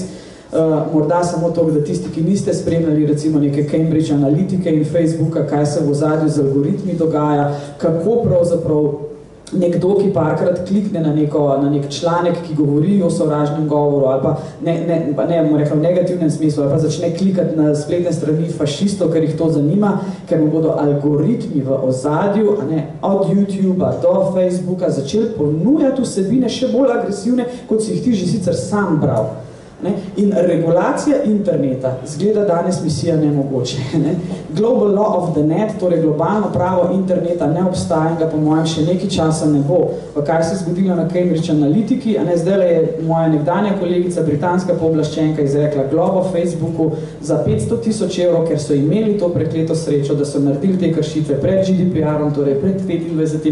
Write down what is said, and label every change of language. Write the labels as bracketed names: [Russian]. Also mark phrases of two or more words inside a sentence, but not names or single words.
[Slovenian] Morda samo to, da tisti, ki niste spremljali recimo neke Cambridge analitike in Facebooka, kaj se v ozadju z algoritmi dogaja, kako pravzaprav nekdo, ki parkrat klikne na nek članek, ki govori o sovražnem govoru ali pa ne v negativnem smislu, ali pa začne klikati na spletne strani fašistov, ker jih to zanima, ker mu bodo algoritmi v ozadju, od YouTubea do Facebooka začeli ponujati vsebine še bolj agresivne, kot si jih ti že sicer sam bral. Ne? In regulacija interneta zgleda danes misija nemogoče. Ne? [English] Global law of the net, [Slovenian] torej globalno pravo interneta ne obstaja in ga po mojem še nekaj časa ne bo. Pa kaj se je zgodilo na Cambridge Analytiki, zdaj je moja nekdanja kolegica, britanska pooblaščenka, izrekla globo Facebooku za 500.000 evrov, ker so imeli to prekleto srečo, da so naredili te kršitve pred GDPR-om, torej pred 25.